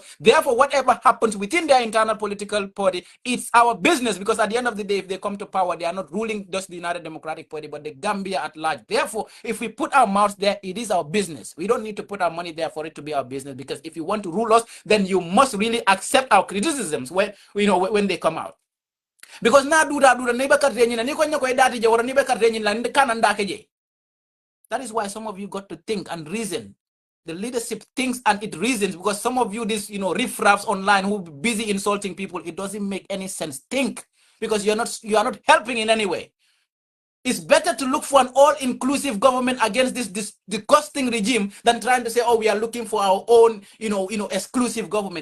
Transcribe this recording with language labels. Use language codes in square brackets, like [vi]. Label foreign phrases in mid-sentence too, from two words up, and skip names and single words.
[en] Therefore, whatever happens within their internal political party, it's our business, because at the end of the day, if they come to power, they are not ruling just the United Democratic Party, but the Gambia at large. Therefore, if we put our mouths there, it is our business. We don't need to put our money there for it to be our business, because if you want to rule us, then you must really accept our criticisms when they come out. [man] Because na duda neighbor katrenyina ni konya ko edati je wora ni be katrenyina la kananda keje. [en] That is why some of you got to think and reason. The leadership thinks and it reasons, because some of you riffraffs online who be busy insulting people, it doesn't make any sense. Think, because you are not helping in any way. It's better to look for an all-inclusive government against this disgusting regime than trying to say, oh, we are looking for our own, exclusive government.